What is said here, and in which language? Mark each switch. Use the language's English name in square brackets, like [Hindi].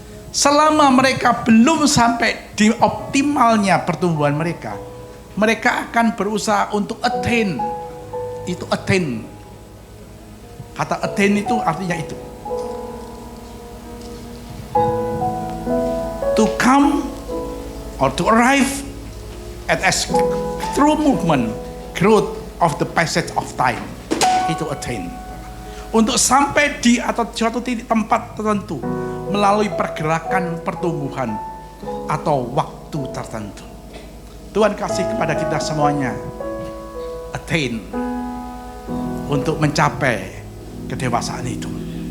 [Indonesian] Selama mereka belum sampai di optimalnya pertumbuhan mereka, mereka akan berusaha untuk attain. Itu attain. Kata attain itu artinya itu. [English] To come or to arrive at a through movement, growth of the passage of time. [Indonesian] Itu attain. Untuk sampai di atau suatu titik tempat tertentu melalui pergerakan pertumbuhan atau waktu tertentu. Tuhan kasih kepada kita semuanya attain untuk mencapai kedewasaan itu.